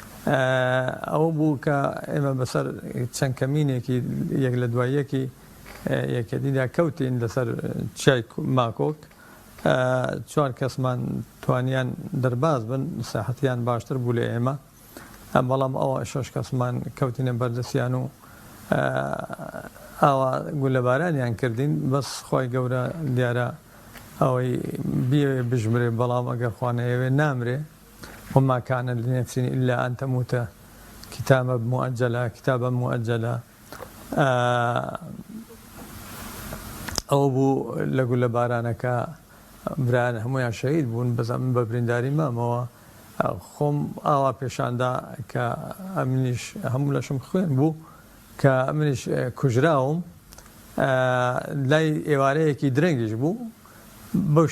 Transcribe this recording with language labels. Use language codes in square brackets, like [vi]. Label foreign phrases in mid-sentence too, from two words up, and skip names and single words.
[ckb] ئەوە بوو کە ئێمە بەسەر چەند کەمینێکی یەک لە دواییەکی یەکێتیدا کەوتین لەسەر چای ماکۆک 4 کەسمان توانیان دەرباز بن ساحەتیان باشتر بوو لە ئێمە بەڵام ئەوە 6 کەسمان کەوتینە بەردەستیان و ئاوا گولەبارانیان کردین بەس خۆی گەورە دیارە ئەوەی بیەوێ بژمرێ بەڵام ئەگەر خوانەیەوێ نامرێ [ar] وما كان لنفس إلا أن تموت كتابا مؤجلا [ckb] ئەو بوو لە گولە بارانەکە برایان هەمویان شەهید بوون بەزە من بە برینداری مامەوە خۆم ئاوا پێشاندا کە ئەمنیش هەموو لەشم خوێن بوو کە منیش کوژراوم لای ئێوارەیەکی درەنگیش بوو بەو